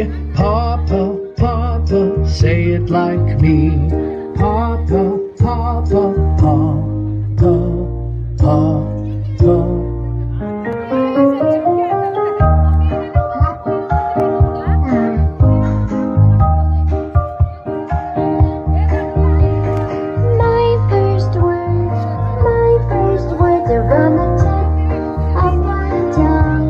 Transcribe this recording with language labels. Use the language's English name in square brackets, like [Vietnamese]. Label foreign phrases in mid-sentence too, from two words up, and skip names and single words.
[English] Papa, Papa, say it like me. Papa, Papa, Papa, Papa. My first words are on the tip of my tongue.